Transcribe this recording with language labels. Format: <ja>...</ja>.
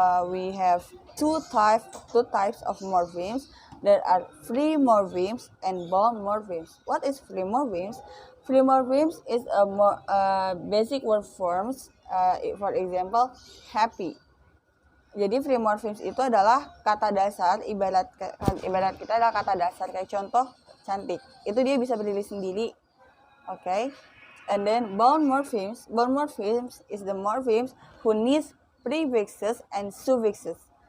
<en>We have two types of morphemes. There are free morphemes and bound morphemes. What is free morphemes? Free morphemes is basic word forms. For example, happy.</en> <id>Jadi free morphemes itu adalah kata dasar, ibarat kita adalah kata dasar, kayak contoh cantik. Itu dia bisa berdiri sendiri.</id> <en>Okay. And then bound morphemes is the morphemes who needs prefixes and suffixes.</en>